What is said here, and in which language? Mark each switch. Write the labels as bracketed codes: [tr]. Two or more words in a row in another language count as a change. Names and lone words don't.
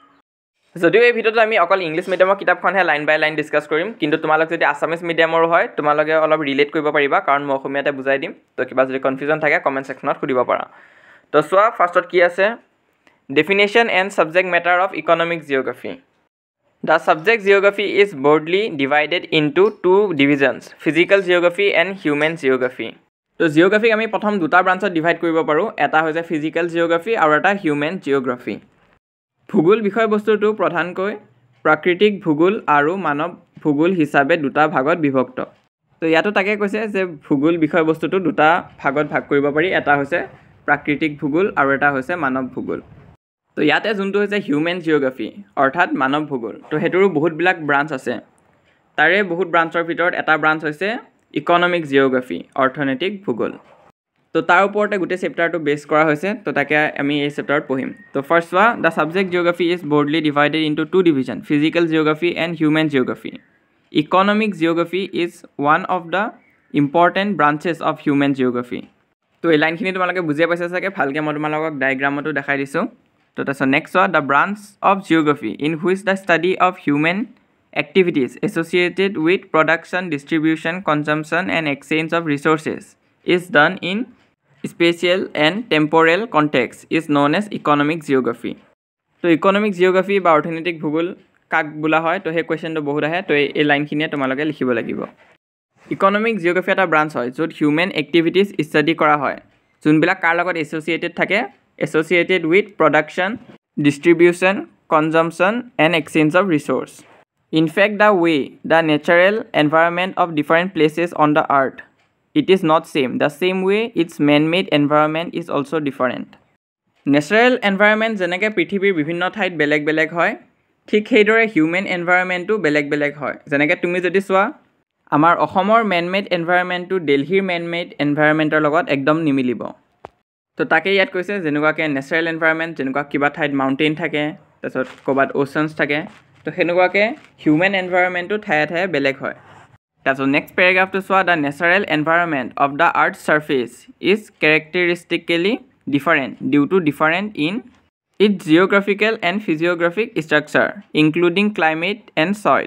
[as] যদিও এই ভিডিওত আমি অকল [en] English mediumৰ [as] কিতাপখনহে [en] line by line [as] ডিসকাস কৰিম কিন্তু তোমালোক যদি [en] Assamese mediumৰ [as] হয় তোমালোকে অলপ ৰিলেট কৰিব পাৰিবা কাৰণ মই অসমীয়াতে বুজাই দিম তো কিবা যদি কনফিউজন থাকে [en] comment sectionত [as] সুধিব পাৰা তো সোৱা ফাৰ্ষ্টত কি আছে [en] definition and subject matter of economic geography The subject geography is broadly divided into two divisions, physical geography and human geography. So geography [as] আমি প্ৰথম দুটা ব্ৰাঞ্চত ডিভাইড কৰিব পাৰো এটা হৈছে [en] physical geography [as] আৰু এটা [en] human geography. [as] ভূগোল বিষয়বস্তুটো প্ৰধানকৈ প্ৰাকৃতিক ভূগোল আৰু মানৱ ভূগোল হিচাপে দুটা ভাগত বিভক্ত. তো ইয়াতো তাকে কৈছে যে ভূগোল বিষয়বস্তুটো দুটা ভাগত ভাগ কৰিব পাৰি এটা হৈছে প্ৰাকৃতিক ভূগোল আৰু এটা হৈছে মানৱ ভূগোল. তো ইয়াতে যোনটো হৈছে [en] human geography [as] অৰ্থাৎ মানৱ ভূগোল তো হেতুৰো বহুতবিলাক ব্ৰাঞ্চ আছে তাৰে বহুত ব্ৰাঞ্চৰ ভিতৰত এটা ব্ৰাঞ্চ হৈছে [en] economic geography [as] অৰ্থনৈতিক ভূগোল তো তাৰ ওপৰতে গোটেই চেপ্টাৰটো বেছ কৰা হৈছে তো তাকে আমি এই চেপ্টাৰত পঢ়িম তো [en] first one the subject geography is broadly divided into two division physical geography and human geography economic geography is one of the important branches of human geography [as] তো এই লাইনখিনি তোমালোকে বুজি পাইছা চাগে ভালকৈ মই তোমালোকক ডায়াগ্ৰামতো দেখাই দিছোঁ [en] So that's the next one, the branch of geography in which the study of human activities associated with production, distribution, consumption and exchange of resources is done in spatial and temporal context is known as economic geography. So economic geography [as] বা অৰ্থনৈতিক ভূগোল কাক বোলা হয় তো সেই কোৱেশ্চনটো বহুত আহে তো এই লাইনখিনিয়ে তোমালোকে লিখিব লাগিব [en] economic geography [as] এটা ব্ৰাঞ্চ হয় য'ত [en] human activities study [as] কৰা হয় যোনবিলাক কাৰ লগত এছ'চিয়েটেড থাকে [en] associated with production, distribution, consumption and exchange of resource. In fact, the way the natural environment of different places on the earth, it is not same. The same way its man-made environment is also different. Natural environment [as] যেনেকৈ পৃথিৱীৰ বিভিন্ন ঠাইত বেলেগ বেলেগ হয় ঠিক সেইদৰে [en] human environmentটো [as] বেলেগ বেলেগ হয় যেনেকৈ তুমি যদি চোৱা আমাৰ অসমৰ [en] man-made environmentটো [as] দিল্লীৰ [en] man-made environmentৰ [as] লগত একদম নিমিলিব তো তাকে ইয়াত কৈছে যেনেকুৱাকৈ [en] natural environment [as] যেনেকুৱা কিবা ঠাইত মাউণ্টেইন থাকে তাৰপিছত ক'ৰবাত অ'চেনছ থাকে তো সেনেকুৱাকৈ হিউম্যান এনভাইৰনমেণ্টটো ঠায়ে ঠায়ে বেলেগ হয় তাৰপিছত নেক্সট পেৰাগ্ৰাফটো চোৱা [en] the natural environment of the earth surface is characteristically different due to different in its geographical and physiographic structure including climate and soil